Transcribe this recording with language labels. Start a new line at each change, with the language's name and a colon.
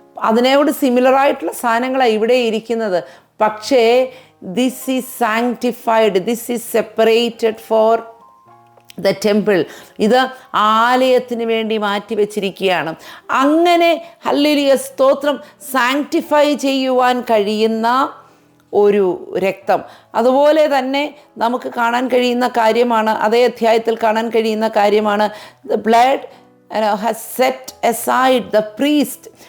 Malayalam: അതിനോട് സിമിലറായിട്ടുള്ള സാധനങ്ങളാണ് ഇവിടെ ഇരിക്കുന്നത്.
English: പക്ഷേ this is sanctified, this is separated for the temple.
Malayalam: ഇത് ആലയത്തിന് വേണ്ടി മാറ്റി വെച്ചിരിക്കുകയാണ്. അങ്ങനെ ഹല്ലേലൂയ, സ്തോത്രം, സാങ്ക്ടിഫൈ ചെയ്യുവാൻ കഴിയുന്ന ഒരു രക്തം. അതുപോലെ തന്നെ നമുക്ക് കാണാൻ കഴിയുന്ന കാര്യമാണ്, അതേ അധ്യായത്തിൽ കാണാൻ കഴിയുന്ന കാര്യമാണ്,
English: the blood has set aside the priest.